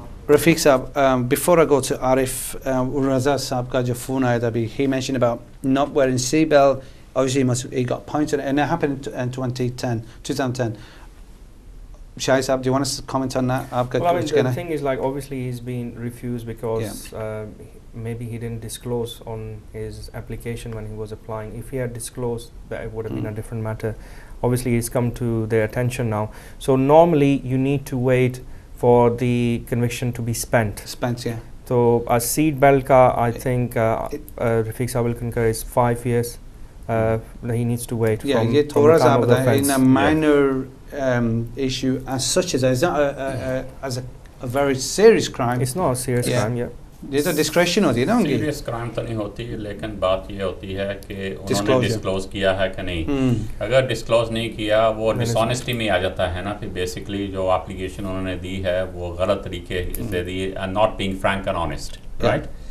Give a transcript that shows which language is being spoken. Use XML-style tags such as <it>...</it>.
<en>Rafiq Sahab before I go to Arif Raza Sahab</en> <ur>کا جو فون آیا تھا ابھی</ur> <en>he mentioned about not wearing seat belt. Obviously he got pointed and it happened in 2010. Shahid Saab, do you want us to comment on that? Well, I mean, the thing is, like, obviously he's been refused because maybe he didn't disclose on his application when he was applying. If he had disclosed, that it would have been a different matter. Obviously, it's come to their attention now. So normally, you need to wait for the conviction to be spent. Yeah. So a seat belt</en> <ur>ka,</ur> <en>I think Rafiq Saab will concur is 5 years. He needs to wait. Yeah, from</en> <ur>ye thoda</ur> <en>the time of the offense. in a minor issue as such as as a very serious crime. It's not a serious crime. Yeah.</en> <ur>یہ تو discretion ہوتی ہے نا ان کی. Serious crime تو نہیں ہوتی لیکن بات یہ ہوتی ہے کہ انہوں نے ڈسکلوز کیا ہے کہ نہیں. اگر ڈسکلوز نہیں کیا وہ ڈس آنیسٹی میں آ جاتا ہے نا پھر بیسکلی جو اپلیکیشن انہوں نے دی ہے وہ غلط طریقے سے the</ur> <en>End not being frank and honest right.</en>